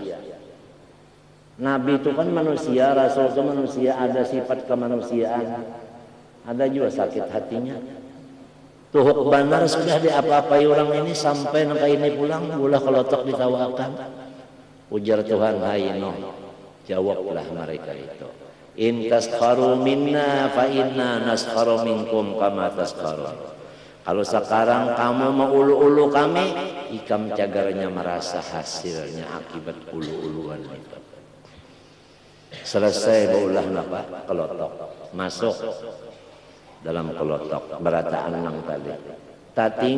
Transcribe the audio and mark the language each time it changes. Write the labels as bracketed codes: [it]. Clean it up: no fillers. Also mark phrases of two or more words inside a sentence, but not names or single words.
[id] Nabi itu kan manusia, Rasul itu manusia, ada sifat kemanusiaan, ada juga sakit hatinya. [bjn] Tuhuk benar sudah diapa-apai orang ini sampai nangka ini pulang, ulah kelotok ditawakan. [id] Ujar Tuhan, hai Nuh, jawablah mereka itu. [ar] إن تسخروا منا فإنا نسخر منكم كما تسخرون. [bjn] Kalau sekarang kamu mau ulu-ulu kami, ikam cagarnya merasa hasilnya akibat ulu-uluan itu. Selesai baulah napa kelotok, masuk dalam kelotok berataan nang tadi.